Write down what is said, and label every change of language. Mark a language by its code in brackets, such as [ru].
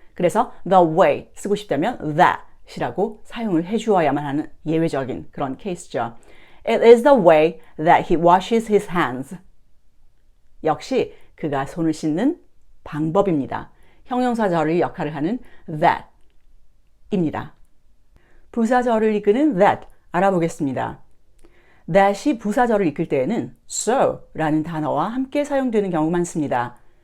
[ko] 그래서 the way 쓰고 싶다면 that이라고 사용을 해주어야만 하는 예외적인 그런 케이스죠. [en] It is the way that he washes his hands. [ko] 역시 그가 손을 씻는 방법입니다. 형용사절의 역할을 하는 that. 입니다. 부사절을 이끄는 that 알아보겠습니다. that이 부사절을 이끌 때에는 so라는 단어와 함께 사용되는 경우 많습니다.